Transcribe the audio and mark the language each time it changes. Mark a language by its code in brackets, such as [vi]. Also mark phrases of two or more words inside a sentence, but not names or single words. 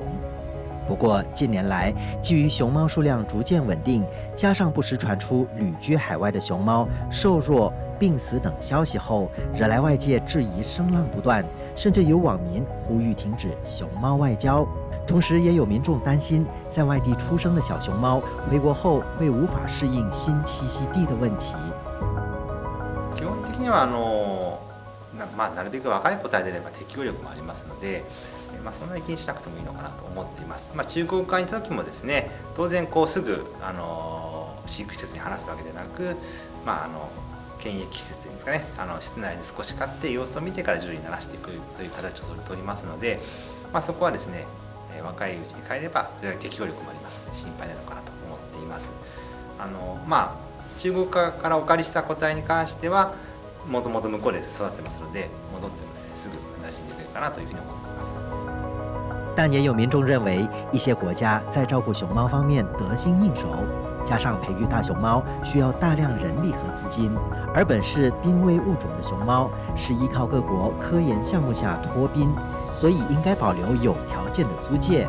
[zh] 不过近年来，基于熊猫数量逐渐稳定，加上不时传出旅居海外的熊猫瘦弱、病死等消息后，惹来外界质疑声浪不断，甚至有网民呼吁停止熊猫外交。同时，也有民众担心，在外地出生的小熊猫回国后会无法适应新栖息地的问题。 [ja] 基本的にはなるべく若い個体であれば適応力もありますので、そんなに気にしなくてもいいのかなと思っています。中国側にいた時もですね、当然すぐ飼育施設に放すわけでなく、検疫施設というんですかね、室内で少し飼って様子を見てから獣医にならしていくという形をとりますので、そこはですね、若いうちに飼えればそれだけ適応力もありますので心配ないのかなと思っています。中国からお借りした個体に関してはもともと向こうで育ってますので、戻ってもですねすぐ馴染んでくれるかなというふうに思っています。 [zh] 但也有民众认为，一些国家在照顾熊猫方面得心应手，加上培育大熊猫需要大量人力和资金，而本是濒危物种的熊猫是依靠各国科研项目下脱濒，所以应该保留有条件的租借。